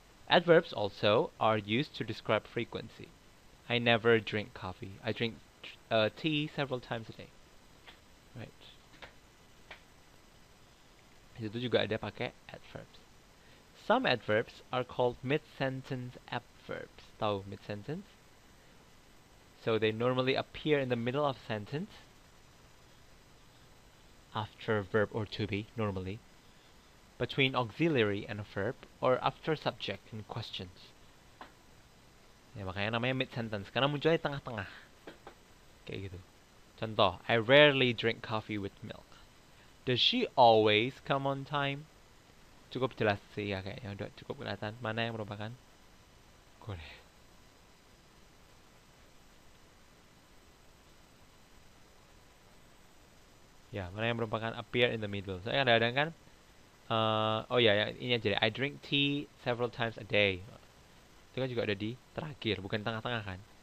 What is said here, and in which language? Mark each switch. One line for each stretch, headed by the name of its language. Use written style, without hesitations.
English: Adverbs also are used to describe frequency. I never drink coffee. I drink tea several times a day. Right.
Indonesian: Itu juga ada pakai adverbs.
English: Some adverbs are called mid-sentence adverbs.
Indonesian: Tahu mid-sentence?
English: So they normally appear in the middle of a sentence after a verb or to be, normally, between auxiliary and a verb, or after subject and questions.
Indonesian: Ya, makanya namanya mid-sentence, karena munculnya di tengah-tengah. Kayak gitu. Contoh,
English: I rarely drink coffee with milk. Does she always come on time?
Indonesian: Cukup jelas sih ya kayaknya, udah cukup kelihatan mana yang merupakan Korea. Ya, mana yang merupakan
English: appear in the middle.
Indonesian: Soalnya kadang-kadang kan oh ya, yang ini aja deh.
English: I drink tea several times a day.
Indonesian: Itu kan juga ada di terakhir, bukan tengah-tengah kan.